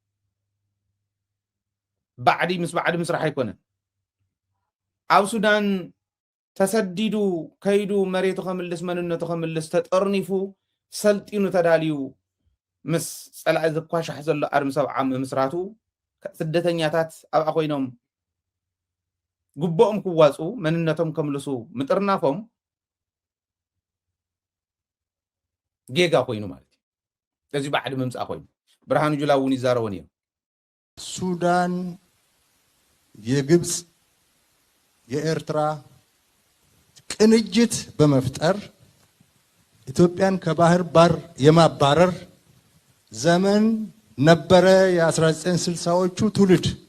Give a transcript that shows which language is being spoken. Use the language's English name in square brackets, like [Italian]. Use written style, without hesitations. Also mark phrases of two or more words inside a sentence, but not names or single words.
[Tigrinya] ባዕዲ ምስራሕ ኣይኮነን ኣብ ሱዳን ተሰዲዱ ከይዱ መሬቱ ከምልስ መንነቱ ከምልስ ተጠርኒፉ ሰልጢኑ ተዳልዩ ምስ ፀላኢ ዝኳሻሕ ዘሎ ኣርሚ ሰብዓ ምስራቱ ስደተኛታት ኣብኣ ኮይኖም ግቦኦም ክዋፁ መንነቶም ከምልሱ ምጥርናፎም ጌጋ ኮይኑ ማለት እዩ እዚ ባዕዲ ምምፃእ ኮይኑ ብርሃኑ ጁላ እውን ይዛረበን እዮም [Amharic] ሱዳን የግብፅ የኤርትራ ቅንጅት በመፍጠር ኢትዮጵያን ከባህር በር የማባረር ዘመን ነበረ የ1960ዎቹ ትውልድ